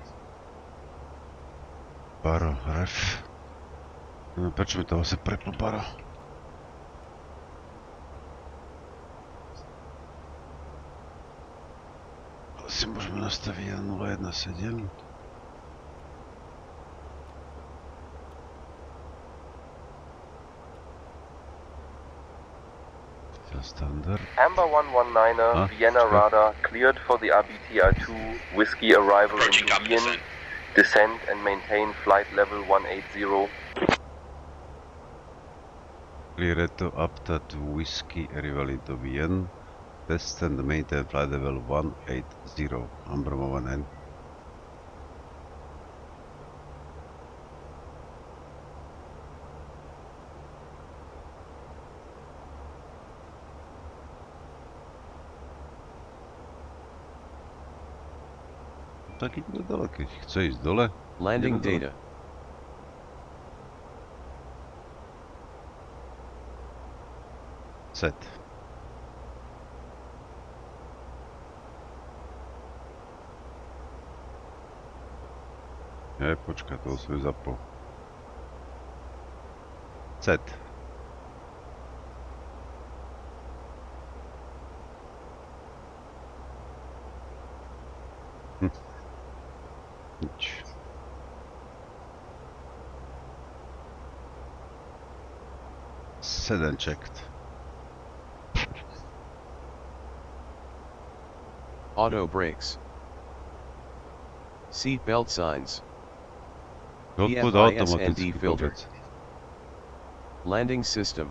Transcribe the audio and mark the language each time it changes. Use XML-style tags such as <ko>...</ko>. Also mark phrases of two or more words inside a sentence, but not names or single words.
<en>Baro, ref.</en> <sk>Neviem, prečo mi to zase preplo Baro. Ale si môžeme nastaviť 1017.</sk> <en>Standard. Amber 119er, Vienna radar, cleared for the RBTR2, Whiskey arrival into Wien, descend and maintain flight level 180. Clear to APTA to Whiskey arrival into Wien, descend and maintain flight level 180, Amber 119.</en> <sk>Tak ide dole, keď chce ísť dole.</sk> <en>Landing data. Set.</en> <sk>Počkaj, toho som ju zapol.</sk> <en>Set. Nič. Set and checked. Auto brakes. Seat belt signs. PFIS&D filter. Landing system.</en>